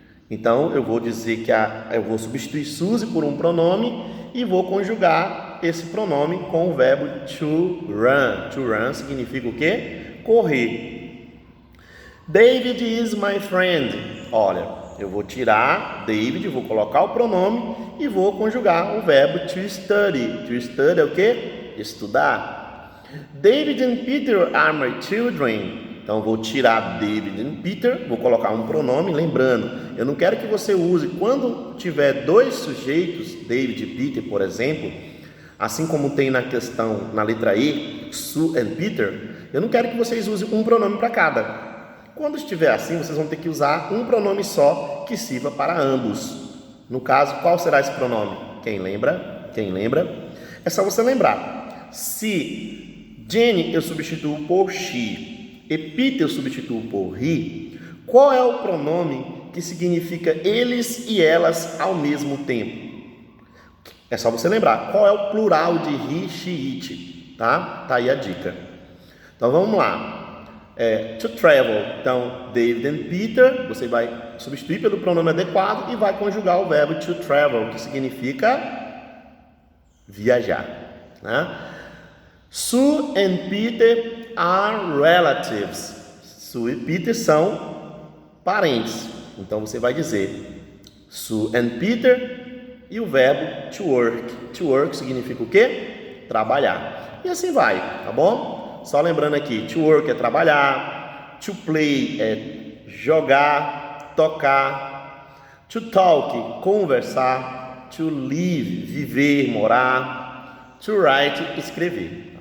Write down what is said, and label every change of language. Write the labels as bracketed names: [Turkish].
[Portuguese] Então eu vou dizer que eu vou substituir Suzy por um pronome e vou conjugar esse pronome com o verbo to run. To run significa o quê? Correr. [English] David is my friend. [Portuguese] Olha, eu vou tirar David, vou colocar o pronome e vou conjugar o verbo to study. To study é o quê? Estudar. [English] David and Peter are my children. [Portuguese] Então, vou tirar David e Peter, vou colocar um pronome, lembrando, eu não quero que você use, quando tiver dois sujeitos, David e Peter, por exemplo, assim como tem na questão, na letra E, Sue and Peter, eu não quero que vocês usem um pronome para cada. Quando estiver assim, vocês vão ter que usar um pronome só que sirva para ambos. No caso, qual será esse pronome? Quem lembra? É só você lembrar. Se Jenny eu substituo por she, e Peter eu substituo por he, qual é o pronome que significa eles e elas ao mesmo tempo? É só você lembrar, qual é o plural de he, she, it, tá? Tá aí a dica. Então vamos lá. To travel, então David and Peter, você vai substituir pelo pronome adequado e vai conjugar o verbo to travel, que significa viajar, né? [English] Sue and Peter are relatives. [Portuguese] Sue e Peter são parentes. Então você vai dizer Sue and Peter e o verbo to work. To work significa o quê? Trabalhar. E assim vai, tá bom? Só lembrando aqui, to work é trabalhar, to play é jogar, tocar, to talk, conversar, to live, viver, morar, to write, escrever.